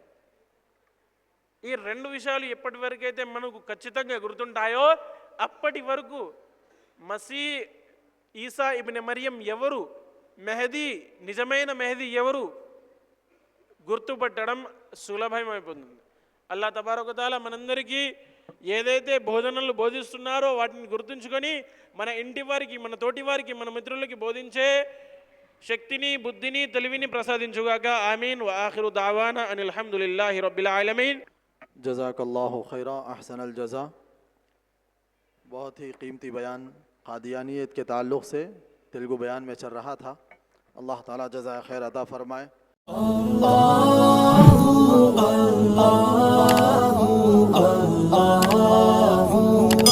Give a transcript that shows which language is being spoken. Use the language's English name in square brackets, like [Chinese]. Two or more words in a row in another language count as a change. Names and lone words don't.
[Telugu] ఈ రెండు విషయాలు ఎప్పటి వరకైతే మనకు ఖచ్చితంగా గుర్తుంటాయో అప్పటి వరకు మసీ ఈసా ఇబ్న్ మరియం ఎవరు, మెహదీ నిజమైన మెహదీ ఎవరు గుర్తుపట్టడం సులభమైపోతుంది. అల్లాహ్ [Arabic] تبارك تعالى [Telugu] మనందరికీ ఏదైతే బోధనలు బోధిస్తున్నారో వాటిని గుర్తుంచుకొని మన ఇంటి వారికి, మన తోటి వారికి, మన మిత్రులకి బోధించే శక్తిని, బుద్ధిని, తెలివిని ప్రసాదించుగాక. [Arabic] آمين. وآخر دعوانا أن الحمد لله رب العالمين. جزاك الله خيرا أحسن الجزاء. [Urdu] بہت ہی قیمتی بیان قادیانیت کے تعلق سے تیلگو بیان میں چل رہا تھا. اللہ تعالیٰ جزائے خیر عطا فرمائے. [Arabic] الله الله الله